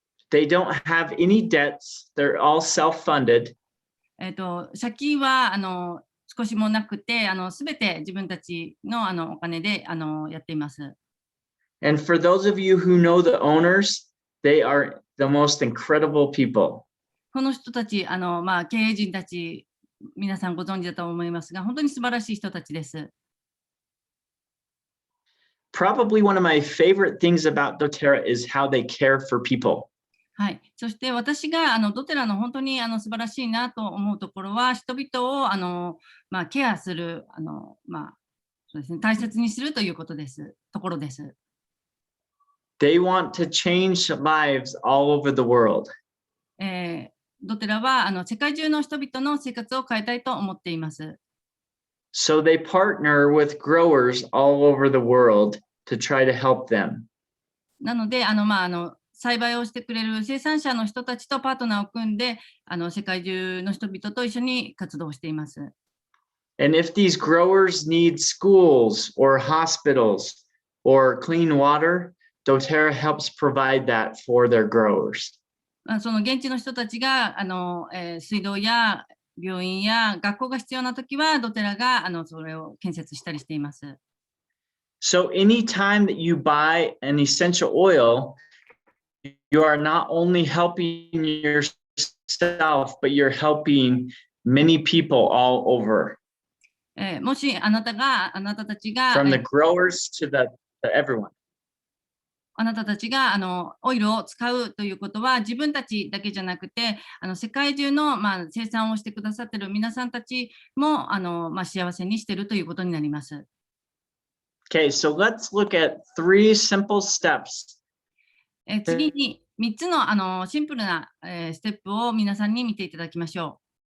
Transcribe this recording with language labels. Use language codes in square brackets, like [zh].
[en] They don't have any debts. They're all self-funded. [ja] 借金は少しもなくて、すべて自分たちのお金でやっています。 [en] And for those of you who know the owners, they are the most incredible people. [ja] この人たち、経営陣たち、皆さんご存知だと思いますが、本当に素晴らしい人たちです。 [en] Probably one of my favorite things about doTERRA is how they care for people. [ja] はい、そして私がドテラの本当に素晴らしいなと思うところは、人々をケアするそうですね、大切にするということです。ところです。 [en] They want to change lives all over the world. [ja] ドテラは世界中の人々の生活を変えたいと思っています。 [en] So they partner with growers all over the world to try to help them. [ja] なので栽培をしてくれる生産者の人たちとパートナーを組んで世界中の人々と一緒に活動しています。 [en] And if these growers need schools or hospitals or clean water, doTERRA helps provide that for their growers. [ja] その現地の人たちが水道や病院や学校が必要なときはドテラがそれを建設したりしています。 [en] So anytime that you buy an essential oil, you are not only helping yourself, but you're helping many people all over. [ja] もしあなたたちが [en] From the growers to everyone. [ja] あなたたちがオイルを使うということは自分たちだけじゃなくて世界中の生産をしてくださっている皆さんたちも幸せにしているということになります。 [en] Okay, so let's look at 3 simple steps. [ja] 次に3つのシンプルなステップを皆さんに見ていただきましょう。